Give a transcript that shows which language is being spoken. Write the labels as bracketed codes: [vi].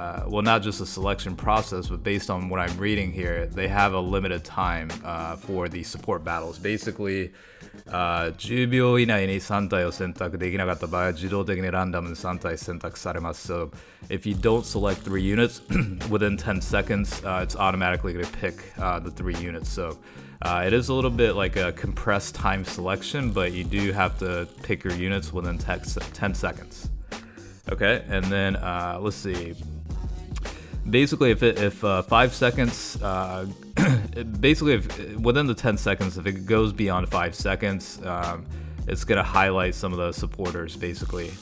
[en] well, not just a selection process, but based on what I'm reading here, they have a limited time for the support battles. [ja] Basically, 10秒以内に3体を選択できなかった場合は自動的にランダムに3体選択されます。 [en] So if you don't select 3 units within 10 seconds, it's automatically going to pick the 3 units. So it is a little bit like a compressed time selection, but you do have to pick your units within 10 seconds. Okay, and then let's see. Basically, if 5 seconds, basically if within the 10 seconds, if it goes beyond 5 seconds, it's gonna highlight some of the supporters basically.